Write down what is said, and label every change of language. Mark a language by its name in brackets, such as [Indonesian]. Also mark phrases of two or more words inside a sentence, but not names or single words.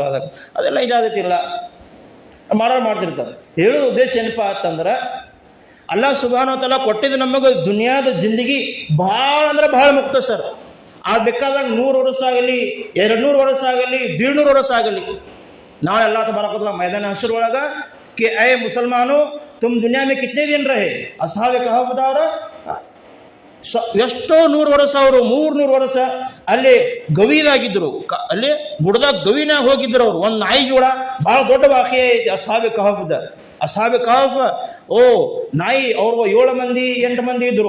[Kannada] ಅದೆಲ್ಲ ಇಜಾಜತ್ ಇಲ್ಲ, ಮಾಡ್ತಿರ್ತಾರೆ. ಹೇಳೋ ಉದ್ದೇಶ ಏನಪ್ಪ ಅಂತಂದ್ರೆ [Arabic] الله سبحانه وتعالى [Kannada] ಕೊಟ್ಟಿದ್ದು ನಮಗೆ ದುನಿಯಾದ ಜಿಂದಗಿ ಭಾಳ ಅಂದ್ರೆ ಭಾಳ ಮುಕ್ತ ಸರ್. ಅದು ಬೇಕಾದಾಗ 100 ವರ್ಷ ಆಗಲಿ, 200 ವರ್ಷ ಆಗಲಿ, 150 ವರ್ಷ ಆಗಲಿ. [Urdu] ನಾಳೆ [Arabic] الله تبارك وتعالى [Urdu] میدان حشر ಒಳಗೆ کہ اے مسلمانو تم دنیا میں کتنے دن رہے. [Kannada] ಅಸ್ಹಾಬೆ ಕಹಫದವರ ಎಷ್ಟೋ 100 ವರ್ಷ, ಅವರು 300 ವರ್ಷ ಅಲ್ಲಿ ಗವಿದಾಗಿದ್ದರು, ಅಲ್ಲಿ ಬುಡದಾಗ ಗವಿನಾಗ ಹೋಗಿದ್ರು ಅವರು. ಒಂದು ನಾಯಿ ಜೋಡ ಭಾಳ ದೊಡ್ಡ ವಾಕ್ಯ ಐತಿ ಅಸ್ಹಾಬೆ ಕಹಫದ. ಅಸ್ಹಾಬೆ ಕಹಫ ನಾಯಿ ಅವ್ರು 7 ಮಂದಿ 8 ಮಂದಿ ಇದ್ರು.